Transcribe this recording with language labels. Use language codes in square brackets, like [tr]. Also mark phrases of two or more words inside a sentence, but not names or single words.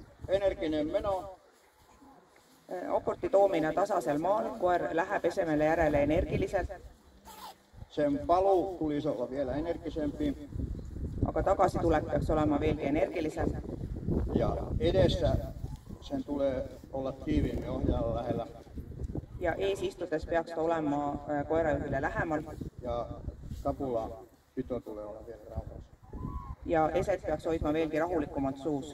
[fi] energinen meno. [et] Aporti toomine tasasel maal, koer läheb esemele järele energiliselt, [fi] Sen paluu tulisi olla vielä energisempi. [et] aga tagasitulek peaks olema veelgi energilisem. [fi] Ja edessä sen tulee olla tiiviimmin ohjaajan lähellä. [et] Ja ees istudes peaks ta olema koerajuhile lähemal [fi] Ja kapula pito tulee olla vielä rauhassa. [et] ja eset peaks hoidma veelgi rahulikumalt suus.